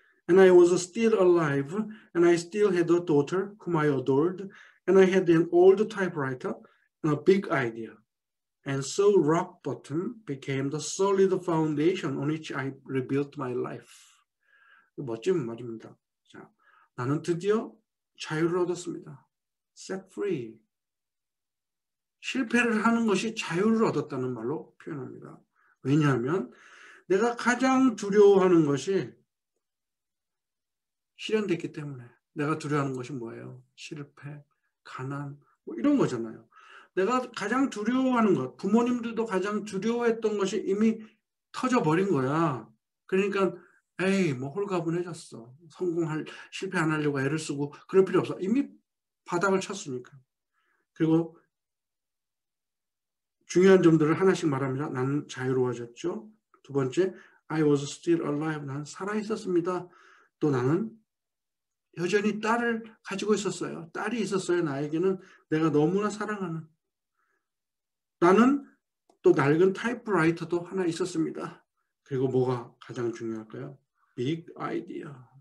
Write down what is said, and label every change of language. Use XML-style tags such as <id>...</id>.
<en>And I was still alive, and I still had a daughter whom I adored, and I had an old typewriter and a big idea. And so rock bottom became the solid foundation on which I rebuilt my life.</en> <ko>멋진 말입니다. 자, 나는 드디어 자유를 얻었습니다.</ko> <en>Set free.</en> <ko>실패를 하는 것이 자유를 얻었다는 말로 표현합니다. 왜냐하면 내가 가장 두려워하는 것이 실현됐기 때문에. 내가 두려워하는 것이 뭐예요? 실패, 가난, 뭐 이런 거잖아요. 내가 가장 두려워하는 것, 부모님들도 가장 두려워했던 것이 이미 터져버린 거야. 그러니까 에이 뭐 홀가분해졌어. 실패 안 하려고 애를 쓰고 그럴 필요 없어. 이미 바닥을 쳤으니까. 그리고 중요한 점들을 하나씩 말합니다. 나는 자유로워졌죠. 두 번째,</ko> <en>I was still alive.</en> <ko>나는 살아있었습니다. 또 나는 여전히 딸을 가지고 있었어요. 딸이 있었어요. 나에게는 내가 너무나 사랑하는. 나는 또 낡은 타이프라이터도 하나 있었습니다. 그리고 뭐가 가장 중요할까요? 빅 아이디어.</ko>